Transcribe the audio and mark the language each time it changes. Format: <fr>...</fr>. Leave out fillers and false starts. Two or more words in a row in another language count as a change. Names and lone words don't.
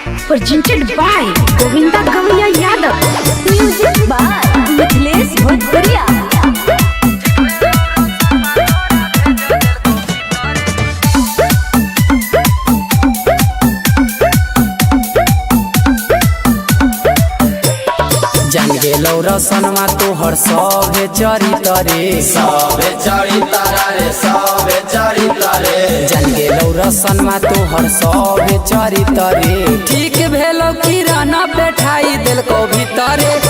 <en>presented by Govinda Gavaiya Yadav. Music by Mithilesh Bhojpuria.</en> <anp>जान गेलो रसनमा तोहर सबे चरित रे जान गेलो रसनमा तोहर सबे चरित रे ठीक भेलो किराना बैठाई दिलको भीतरे</anp>